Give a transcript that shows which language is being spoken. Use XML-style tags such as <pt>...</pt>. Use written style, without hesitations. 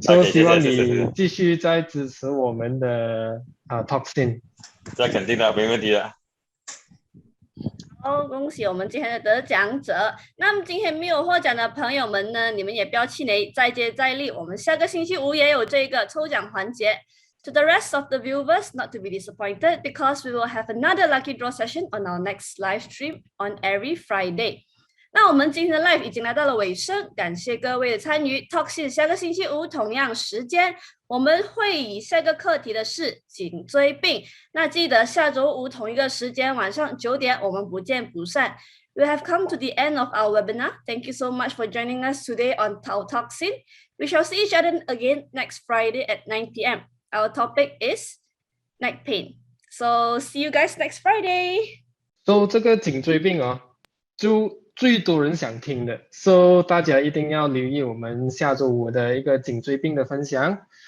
<zh>希望你继续再支持我们的Toxin。这肯定的，没问题的。好，恭喜我们今天的得奖者。那么今天没有获奖的朋友们呢，你们也不要气馁，再接再厉。我们下个星期五也有这个抽奖环节。</zh> <en>To the rest of the viewers, not to be disappointed, because we will have another lucky draw session on our next live stream on every Friday.</en> <zh>那我们今天的 live 已经来到了尾声，感谢各位的参与。 Talk 下个星期五同样时间，我们会以下个课题的是颈椎病。那记得下周五同一个时间晚上9点，我们不见不散。</zh> <en>We have come to the end of our webinar. Thank you so much for joining us today on Toxin. We shall see each other again next Friday at 9 p.m. Our topic is neck pain. So see you guys next Friday.</en> <zh>这个颈椎病就最多人想听的，大家一定要留意我们下周五的一个颈椎病的分享。</zh>